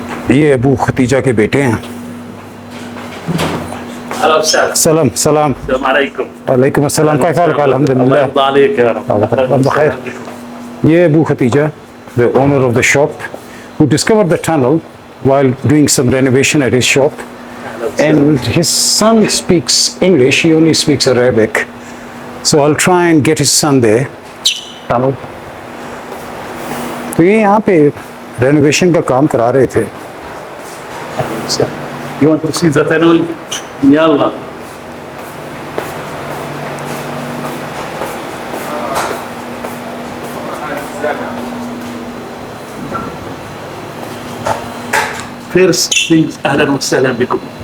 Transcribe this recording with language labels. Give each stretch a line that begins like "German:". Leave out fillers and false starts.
Hindi: ये अबू खतीजा के बेटे हैं।
Arabic: सलाम सलाम वालेकुम अस्सलाम। कैफा? अल्हम्दुलिल्लाह बखैर।
English: ये Abu Khadija, the owner of the shop, who discovered the tunnel while doing some renovation at his shop, and his son speaks English, he only speaks Arabic, so I'll try and get his son there. tunnel.
Hindi: तो ये यहाँ पे renovation का काम करा रहे थे।
English: You want to see the tunnel?
Arabic: Yalla.
English: First thing,
Arabic: أهلا وسهلا بكم.